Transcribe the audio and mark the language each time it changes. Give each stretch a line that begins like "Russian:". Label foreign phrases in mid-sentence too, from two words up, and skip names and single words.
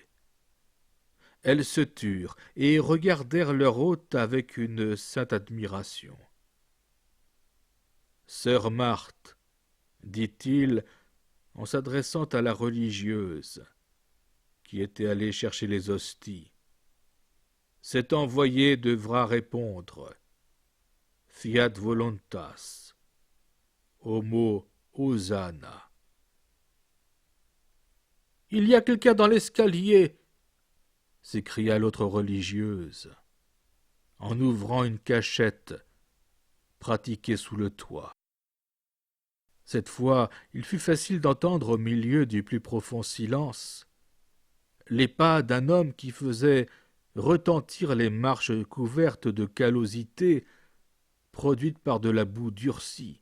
French: Elles se turent et regardèrent leur hôte avec une sainte admiration. « Sœur Marthe, » dit-il en s'adressant à la religieuse qui était allée chercher les hosties, « cet envoyé devra répondre.
Latin: Fiat voluntas. Homo Hosanna.
French: »« Il y a quelqu'un dans l'escalier » s'écria l'autre religieuse, en ouvrant une cachette pratiquée sous le toit. Cette fois, il fut facile d'entendre au milieu du plus profond silence les pas d'un homme qui faisait retentirent les marches couvertes de callosité produites par de la boue durcie.